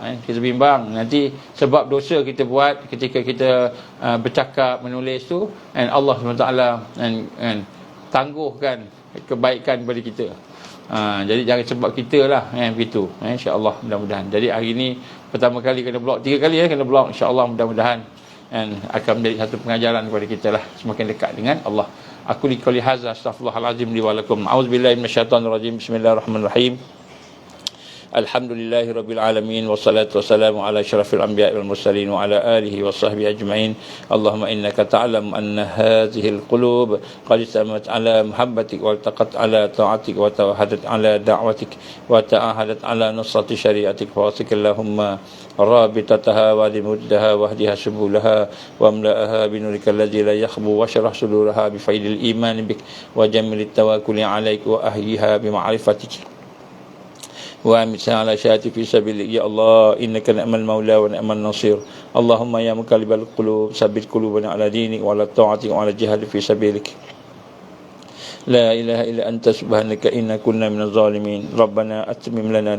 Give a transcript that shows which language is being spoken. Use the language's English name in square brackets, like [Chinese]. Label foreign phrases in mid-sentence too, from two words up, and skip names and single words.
[Malay] Kita bimbang nanti sebab dosa kita buat ketika kita bercakap, menulis tu, and Allah SWT tangguhkan kebaikan kepada kita. Jadi jangan sebab kita lah begitu. InsyaAllah, mudah-mudahan. Jadi hari ni pertama kali kena blok, 3 kali kena blok, insya-Allah mudah-mudahan dan akan menjadi satu pengajaran kepada kita lah, semakin dekat dengan Allah. [Arabic] أقول قولي هذا أستغفر الله العظيم لي ولكم. أعوذ بالله من الشيطان الرجيم. بسم الله الرحمن الرحيم. الحمد لله رب العالمين والصلاة والسلام على أشرف الأنبياء والمرسلين وعلى آله وصحبه أجمعين. اللهم إنك تعلم أن هذه القلوب قد اجتمعت على محبتك والتقت على طاعتك وتوحدت على دعوتك وتعاهدت على نصرة شريعتك و اللهم رابطتها ومدها واهدها سبلها واملأها بنورك الذي لا يخبو واشرح صدورها بفيض الإيمان بك وجمل التواكل عليك وأهيها بمعرفتك وأمتها على شهادتك في سبيلك يا الله إنك نعم المولى ونعم النصير اللهم يا مقلب القلوب ثبت قلوبنا على دينك وعلى طاعتك وعلى الجهاد في سبيلك لا إله إلا أنت سبحانك إنا كنا من الظالمين ربنا أتمم لنا